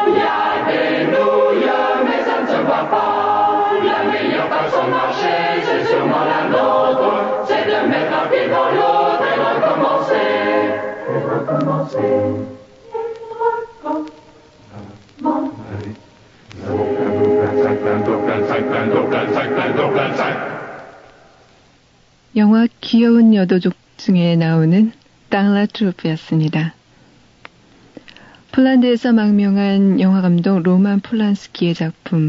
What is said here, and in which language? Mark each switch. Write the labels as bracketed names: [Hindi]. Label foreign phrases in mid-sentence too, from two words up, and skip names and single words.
[French] Y a des nouilles, mais ça ne se voit pas. La meilleure façon de marcher, c'est sûrement la nôtre. C'est de mettre un pied dans l'autre et recommencer. [Korean] 영화 귀여운 여도족 중에 나오는 Dans la Troupe였습니다. 폴란드에서 망명한 영화감독 로만 폴란스키의 작품.